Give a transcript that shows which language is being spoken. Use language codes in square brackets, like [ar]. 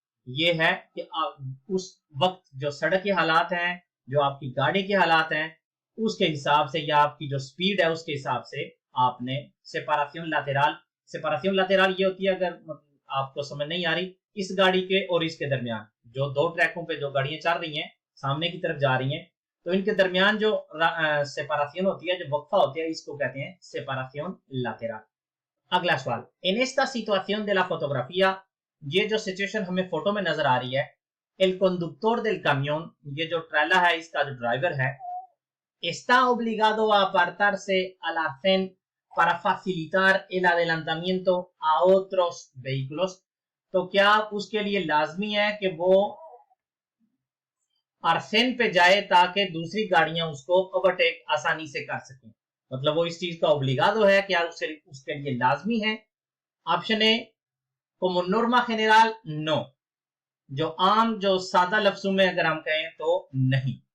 [hi] ये है कि उस वक्त जो सड़क के हालात हैं, जो आपकी गाड़ी के हालात हैं, उसके हिसाब से या आपकी जो स्पीड है उसके हिसाब से आपने सेपरेशन लातेराल ये होती है, अगर आपको समझ नहीं आ रही, इस गाड़ी के और इसके दरमियान जो 2 ट्रैकों पे जो गाड़ियां चल रही हैं, सामने की तरफ जा रही हैं, तो इनके दरमियान जो सेपरेशन होती है, जो वक्फा होती है, इसको कहते हैं सेपरेशन लातेराल। [es] अगला सवाल, en esta situación de la fotografía, [hi] ये जो सिचुएशन हमें फोटो में नजर आ रही है, [es] el conductor del camión, [hi] ये जो ट्रेला है इसका जो ड्राइवर है, [es] está obligado a apartarse al arcén para facilitar el adelantamiento a otros vehículos। [hi] तो क्या उसके लिए लाजमी है कि वो आर्सेन पे जाए ताकि दूसरी गाड़ियां उसको ओवरटेक आसानी से कर सकें? मतलब वो इस चीज का ओब्लिगादो है, क्या उसके लिए लाजमी है? Option A [es] como norma general no, [hi] जो आम जो सादा लफ्जों में अगर हम कहें तो नहीं।